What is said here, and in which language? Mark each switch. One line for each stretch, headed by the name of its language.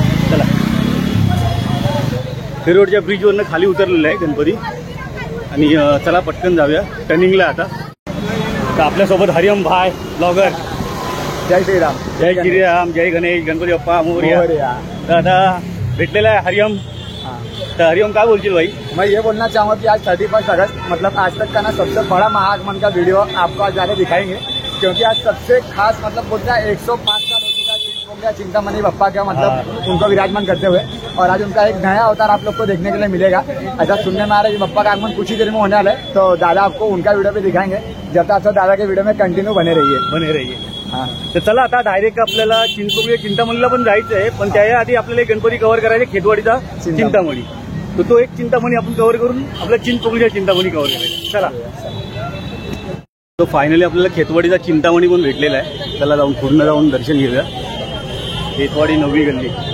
Marathi: चला करी रोडच्या ब्रिजवरनं खाली उतरलेला आहे गणपती. आणि चला पटकन जाऊया. टर्निंगला आता. तर आपल्यासोबत हरिओम भाई ब्लॉगर. जय श्रीराम. जय श्रीराम. जय गणेश. गणपती बाप्पा मोरया. तर आता भेटलेला आहे हरिओम.
Hindi: तो हरिओम क्या बोलती भाई? मैं ये बोलना चाहूँगा कि आज 31 अगस्त मतलब आज तक का ना सबसे बड़ा महाआगमन का वीडियो आपको आज जाके दिखाएंगे, क्योंकि आज सबसे खास मतलब बोलते हैं 105 साल हो चुका चिंतामणी बप्पा का मतलब उनको विराजमान करते हुए, और आज उनका एक नया अवतार आप लोग को देखने के लिए मिलेगा। ऐसा सुनने में आ रहा है कि बप्पा का आगमन कुछ ही देर में होने वाला है, तो दादा आपको उनका वीडियो भी दिखाएंगे। जब तक आप दादा के वीडियो में कंटिन्यू बने रहिए।
Marathi: हाँ, तर चला आता डायरेक्ट आपल्याला चिंतामणीला पण जायचं आहे, पण त्याआधी आपल्याला एक गणपती कव्हर करायचे खेतवाडीचा चिंतामणी. तो एक चिंतामणी आपण कव्हर करून आपल्या चिंचपोकळीच्या चिंतामणी कव्हर करायचा. चला. तो फायनली आपल्याला खेतवाडीचा चिंतामणी पण भेटलेला आहे. त्याला जाऊन पूर्ण जाऊन दर्शन घेऊया. खेतवाडी नवी गल्ली.